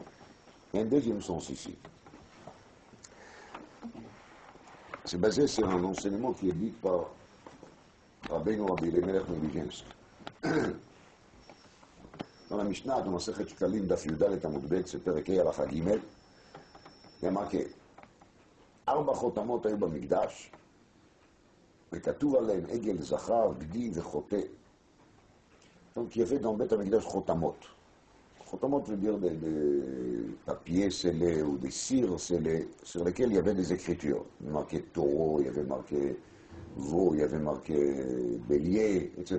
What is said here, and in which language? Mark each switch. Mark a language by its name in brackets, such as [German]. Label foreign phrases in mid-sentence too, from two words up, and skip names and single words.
[French] Il y a un deuxième sens ici. C'est basé sur un enseignement qui est dit par Rabbeinu Rabbi Elimelech Melizhensk. Dans la Mishnah, dans la Sechet Shkalim, [Hebrew] דף יד עמוד ב, c'est פרק הלכה ג, [French] il y a marqué [Hebrew] ארבע חותמות היו במקדש, וכתוב עליהם עגל זכר, גדי וחוטא. [French] Donc il y avait dans le [Hebrew] בית המקדש [French] chotamot. Chotamot veut dire des papiers scellés ou des cires scellées sur lesquels il y avait des écritures. Il y avait marqué taureau, il y avait marqué veau, il y avait marqué bélier, etc.